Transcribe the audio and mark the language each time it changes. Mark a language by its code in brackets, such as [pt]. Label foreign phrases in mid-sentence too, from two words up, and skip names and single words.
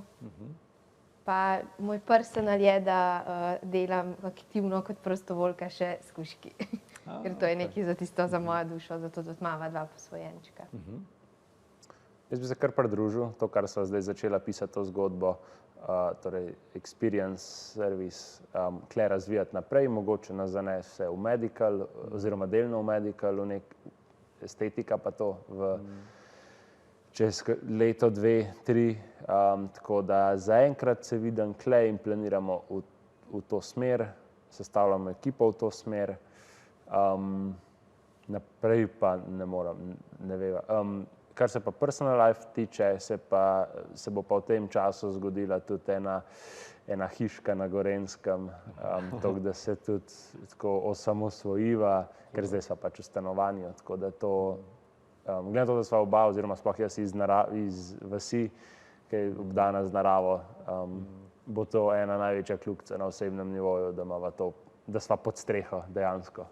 [sl] Pa moj personal je, da delam aktivno kot prostovoljka še s kužki, ker to je nekaj za tisto za mojo dušo, zato tudi imava 2 posvojenčka. Jaz bi se kar pridružil, to, kar sva zdaj začela pisati to zgodbo, torej [en] experience service, [sl] kle razvijati naprej, mogoče nas zanese v medical, oziroma delno v medical, v nek estetika pa to čez leto, 2, 3, tako da zaenkrat se vidim kle in planiramo v to smer, sestavljamo ekipo v to smer, naprej pa ne moram, ne veva. Kar se pa [en] personal life [sl] tiče, se bo pa v tem času zgodila tudi ena hiška na Gorenjskem, tako da se tudi tako osamosvojiva, ker zdaj sva pač v stanovanju, tako da to, glede na to, da sva oba, oziroma sploh jaz iz vasi, ki je obdana z naravo, bo to ena največja kljukca na osebnem nivoju, da imava to, da sva pod streho dejansko.